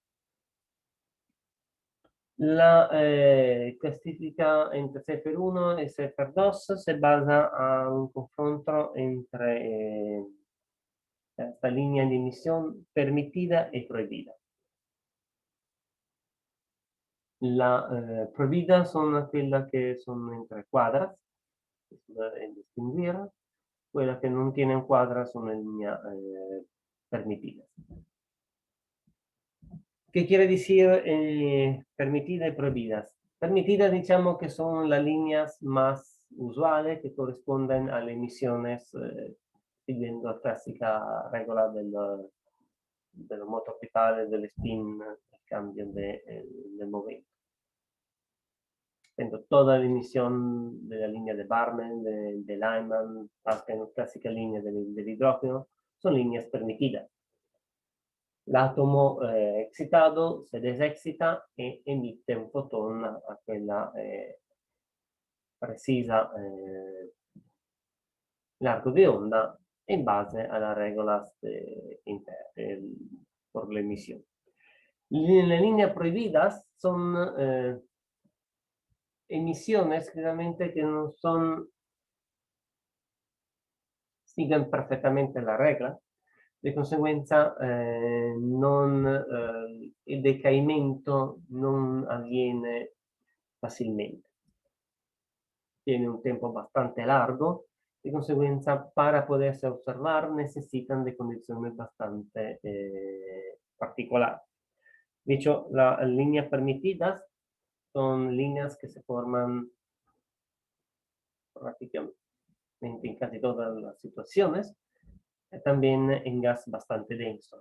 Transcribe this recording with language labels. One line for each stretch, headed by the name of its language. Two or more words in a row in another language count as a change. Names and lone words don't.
Spanish: La clasifica entre Cipher 1 y Cipher 2 se basa a un confronto entre esta línea de emisión permitida y prohibida. La prohibida son aquellas que son entre cuadras, que se deben distinguir.
Italian: Quelle che non
Spanish: tienen cuadras son en línea permitidas. ¿Qué quiere decir permitidas y prohibidas? Permitidas, digamos que son las líneas más usuales que corresponden a las emisiones siguiendo la clásica regla del
Italian: moto orbitale,
Spanish: del spin, el cambio del momento. Toda la emisión de la línea de Barman, de Lyman, hasta la clásica línea del hidrógeno, son líneas permitidas.
Italian: L'atomo excitato
Spanish: se desexcita
Italian: e
Spanish: emite un fotón
Italian: a quella precisa largo di onda in base alla regola
Spanish: por la emisión. Las líneas prohibidas son emisiones claramente que no siguen perfectamente la regla.
Italian: Di conseguenza il decaimento non avviene facilmente.
Spanish: Tiene un tempo bastante largo,
Italian: di conseguenza
Spanish: para poderse observar necesitan de condiciones bastante particulares. De hecho, las líneas permitidas son líneas que se forman prácticamente en casi todas las situaciones, también en gas bastante denso.